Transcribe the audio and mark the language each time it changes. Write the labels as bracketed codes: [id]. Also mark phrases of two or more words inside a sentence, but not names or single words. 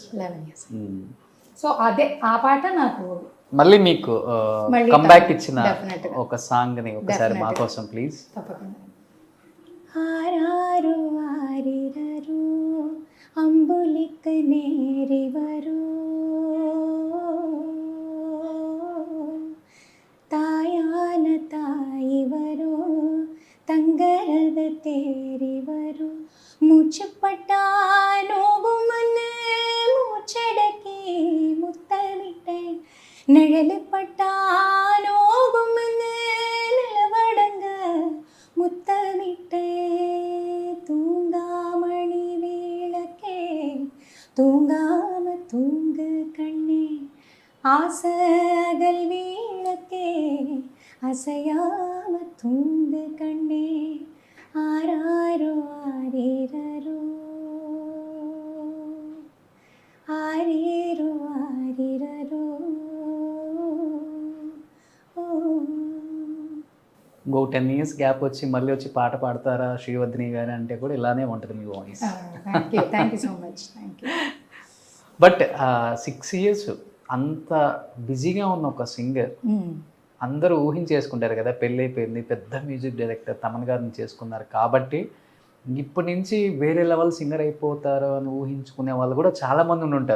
[te] సో అదే ఆ పాట నాకు మళ్ళీ మీకు కంబ్యాక్ ఇచ్చిన ఒక సాంగ్ని ఒకసారి మా కోసం ప్లీజ్. [ta] తప్పకుండా. ஆராரு ஆரிரரு அம்புலிக நேரிவரு தாயான தாயிவரு தங்கரத தேரிவரு முச்சப்பட்ட நோகுமன முச்சடக்க முத்தமிட்டே நிழலுப்பட்ட நோகுமன நிலவடங்க முத்தமிட்டே தூங்காமணி விளக்கே தூங்காம தூங்க கண்ணே ஆசகல் விளக்கே அசையாம தூங்க கண்ணே ஆராரோ ஆரிரரோ ஆரிரோ ஆரிரரோ. [te] ఇంకో 10 years గ్యాప్ వచ్చి మళ్ళీ వచ్చి పాట పాడతారా శ్రీవర్ధిని గారు అంటే కూడా ఇలానే ఉంటుంది మీ వాయిస్. [en] Thank you so much. Thank you. [te] బట్ 6 years అంత బిజీగా ఉన్న ఒక సింగర్ అందరూ ఊహించేసుకుంటారు కదా, పెళ్ళి అయిపోయింది, పెద్ద [en] music director [te] తమన్ గారిని చేసుకున్నారు కాబట్టి ఇప్పటి నుంచి వేరే [en] level singer [te] అయిపోతారు అని ఊహించుకునే వాళ్ళు కూడా చాలా మంది ఉంటారు.